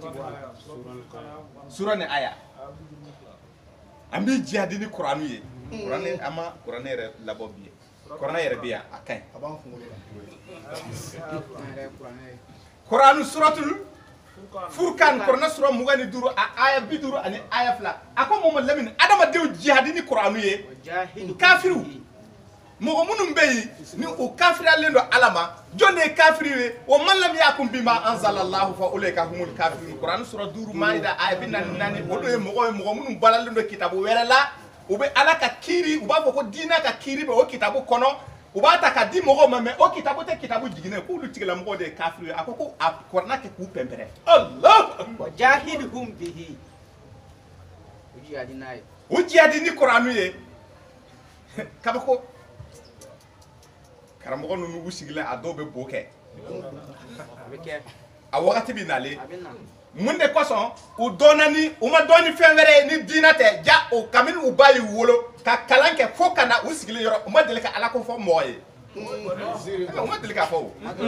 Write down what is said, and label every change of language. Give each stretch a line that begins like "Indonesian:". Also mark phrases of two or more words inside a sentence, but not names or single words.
Bambara: sura ni aya an bɛ jihadi ni kuranu ye kuranɛ an ma kuranɛ yɛrɛ labɔ bi ye kuranɛ yɛrɛ bɛ yan a ka ɲi kuranu suratul Furkan kuranɛ sura 25 a aya 50 ani aya 2 a ko Muhammadu Lamini adamadenw jihadi ni kuranu ye kafiriw mɔgɔ minnu bɛ yen ni o kafiriyalen don ala ma jɔn de ye kafiri ye
Arabic: ومن لم يكن بما أنزل الله فأولئك هم الكافرون
Bambara: kuranɛ sura 5 maida aya 44 o ye mɔgɔ minnu balalen don kitabu wɛrɛ la u bɛ ala ka kiiri u b'a fɔ ko diinɛ ka kiiri bɛ o kitabu kɔnɔ u b'a ta ka di mɔgɔw ma mais o kitabu tɛ kitabu jiginnen k'olu tigilamɔgɔw de ye kafiri ye a ko ko a kuranɛ kɛ k'u pɛnpɛrɛ Allah
Arabic: وجاهدهم به
Bambara: u jihadi ni kuranu ye kabako karamɔgɔ ninnu u sigilen a dɔw bɛ bo kɛ a wagati bɛ nalen mun de kosɔn u ma dɔn ni fɛn wɛrɛ ye ni diinɛ tɛ ja o kabini u ba y'u wolo ka kalan kɛ fo ka na u sigilen yɔrɔ u ma deli ka ala ko fɔ mɔgɔ ye u ma deli ka fɔ o